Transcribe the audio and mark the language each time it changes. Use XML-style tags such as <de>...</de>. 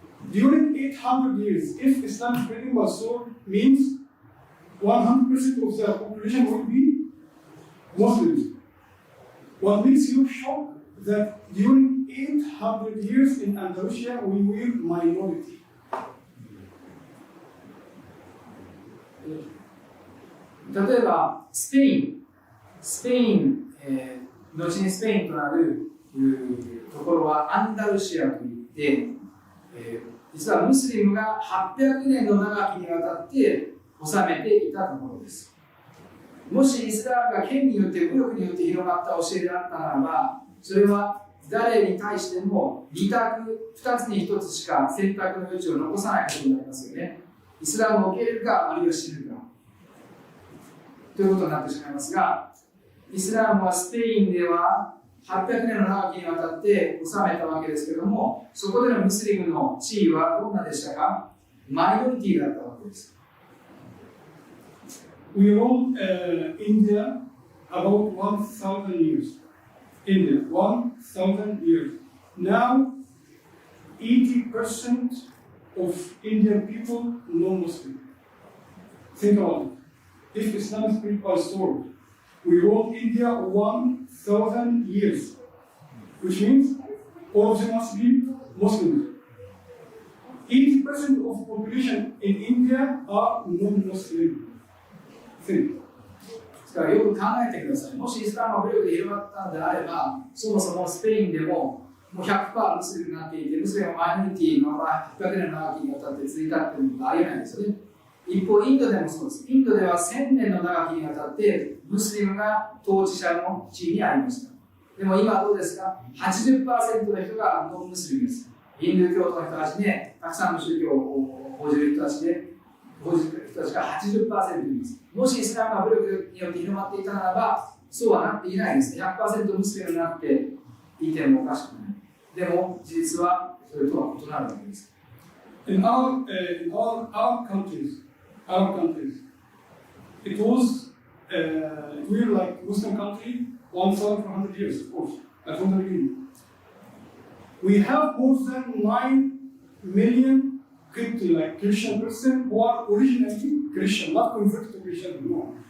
<en>During 800 years, if Islam spreading by sword, means 100% of the population will be Muslims. What makes you shocked that during 800 years in Andalusia, we were minority.</en> <ja>例えばスペイン、後にスペインとなるところはアンダルシアといって、実はムスリムが800年の長きにわたって治めていたところです。もしイスラムが権によって武力によって広まった教えであったならば、それは誰に対しても2つに1つしか選択の余地を残さないことになりますよね。イスラムを受け入れるか、あるいは死ぬかということになってしまいますが、イスラムはスペインでは800年の長きにわたって治めたわけですけれども、そこでのムスリムの地位はどんなでしたか？マイノリティだったわけです。</ja> <en>We ruled India about 1,000 years. India, 1,000 years. Now, 80% of Indian people non-Muslim. Think about it. If Islam is spread by sword, we ruled India 1,000 years, which means all of them must be Muslims. 80% of population in India are non-Muslim. Think.</en> <ja>ですからよく考えてください。もしイスラムが武力で広がったのであれば、そもそもスペインでもう 100% ムスリムになっていて、ムスリムはマイノリティのまま800年の長きにわたって続いたっていうのがありえないですよね。一方、インドでもそうです。インドでは1000年の長きにわたってムスリムが統治者の地位にありました。でも今はどうですか？80% の人がノンムスリムです。ヒンドゥー教徒の人たちで、たくさんの宗教を報じる人たちが 80% います。もしイスラムが武力によって広まっていたならば、そうはなっていないです。 100% ムスリムになっていてもおかしくない。でも、事実はそれとは異なるわけです。</ja> <en>In our countries, it was, we were like Muslim country 1,400 years, of course, from the beginning. We have more than 9 million like Christian person who are originally Christian, not converted to Christian, no.</en>